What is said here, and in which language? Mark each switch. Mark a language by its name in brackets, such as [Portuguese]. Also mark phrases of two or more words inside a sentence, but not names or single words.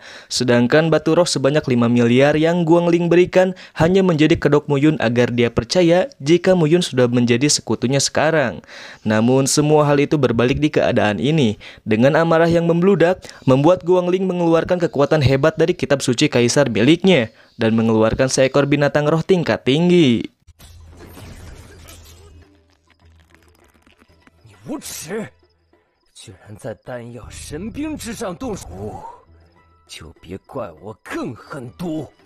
[Indonesian] Sedangkan batu roh sebanyak 5 miliar yang Guangling berikan hanya menjadi kedok Muyun agar dia percaya jika Muyun sudah menjadi sekutunya sekarang. Namun semua hal itu berbalik di keadaan ini. Dengan amarah yang membludak, membuat Guangling mengeluarkan kekuatan hebat dari kitab suci kaisar miliknya dan mengeluarkan seekor binatang roh tingkat tinggi. [Chinese] 你无耻，居然在丹药神兵之上动手，就别怪我更狠毒。